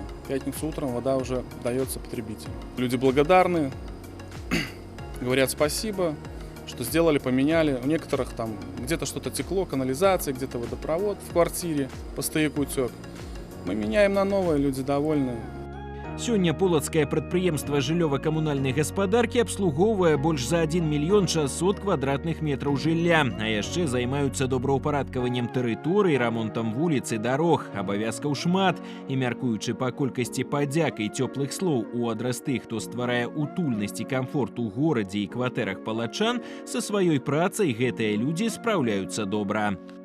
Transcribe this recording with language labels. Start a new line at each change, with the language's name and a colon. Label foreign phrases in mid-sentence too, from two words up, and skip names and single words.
Russian: В пятницу утром вода уже дается потребителю. Люди благодарны, говорят спасибо, что сделали, поменяли. У некоторых там где-то что-то текло, канализация, где-то водопровод в квартире по стояку тек. Мы меняем на новое, люди довольны.
Belarusian: Сёння полацкае прадпрыемства жыллёва-камунальнай гаспадаркі абслугоўвае больш за 1 600 000 квадратных метраў жылля, а яшчэ займаюцца добраўпарадкаваннем тэрыторый, рамонтам вуліц і дарог. Абавязкаў шмат, і мяркуючы па колькасці падзяк і цёплых слоў у адрас тых, хто стварае утульнасць і камфорт у горадзе і кватэрах палачан, са сваёй працай гэтыя людзі спраўляюцца добра.